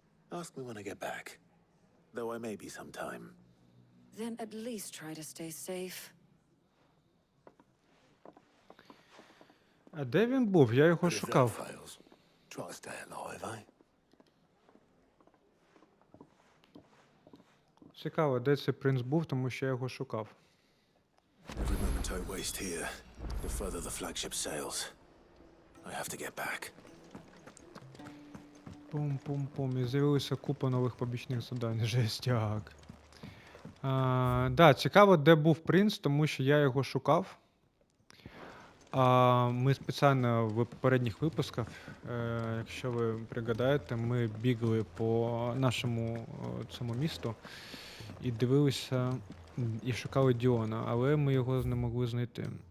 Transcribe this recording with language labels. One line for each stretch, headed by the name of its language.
English: Ask me when I get back. Though I may be sometime. Then at least try to stay safe.
Ukrainian: А де він був? Я його
English: But if that
Ukrainian: шукав.
English: fails, try to stay alive, eh?
Ukrainian: Цікаво, де цей принц був, тому що я його шукав.
English: Every moment I waste here, the further the flagship sails. I have to get back. Пум-пум-пум.
Ukrainian: І з'явилася купа нових побічних завдань. Жестяк. Да, цікаво, де був принц, тому що я його шукав. Ми спеціально в попередніх випусках, якщо ви пригадаєте, ми бігли по нашому цьому місту і дивилися, і шукали Діона, але ми його не могли знайти.